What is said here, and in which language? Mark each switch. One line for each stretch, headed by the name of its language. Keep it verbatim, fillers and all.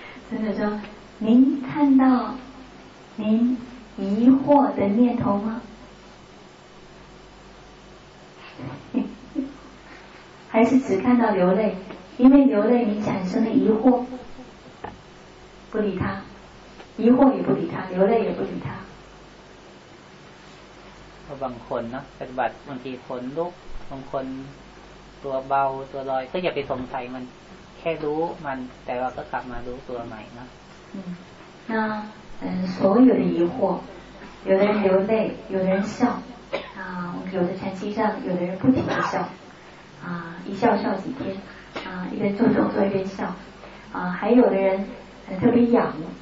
Chinese: 真的说，您看到您疑惑的念头吗？还是只看到流泪？因为流泪，你产生了疑惑，不理他，疑惑也不理他，流泪也不理他。
Thai: บางคนนะปฏิบัติบางทีคนลุกบางคนตัวเบาตัวลอยก็อย่าไปสงสัยมันแค่รู้มันแต่เราก็กลับมารู้ตัวใหม่นะ
Chinese: 嗯那嗯所有的疑惑有的人流泪有的人笑啊有的禅机上有的人不停地笑啊一笑笑几天啊一边做动作一边笑啊还有的人特别痒